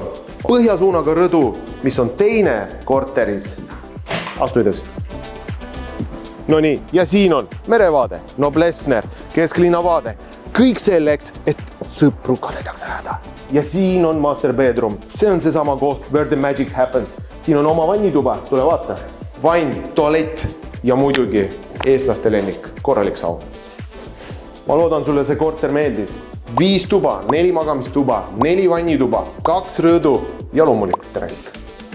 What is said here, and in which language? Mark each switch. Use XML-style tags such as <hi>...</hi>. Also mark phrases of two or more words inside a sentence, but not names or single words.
<et>Põhjasuunaga rõdu, mis on teine korteris. Astuides. No nii, ja siin on merevaade, Noblessner, kesklinnavaade. Kõik selleks, et sõpru kadedaks ajada. Ja siin on</et> <en>master bedroom.</en> <et>See on seesama koht,</et> <en>where the magic happens.</en> <et>Siin on oma vannituba, tule vaata. Vann, tualett ja muidugi eestlaste lemmik, korralik saun. Ma loodan sulle see korter meeldis. 5 tuba, 4 magamistuba, 4 vannituba, 2 rõdu ja loomulikult terrass.</et>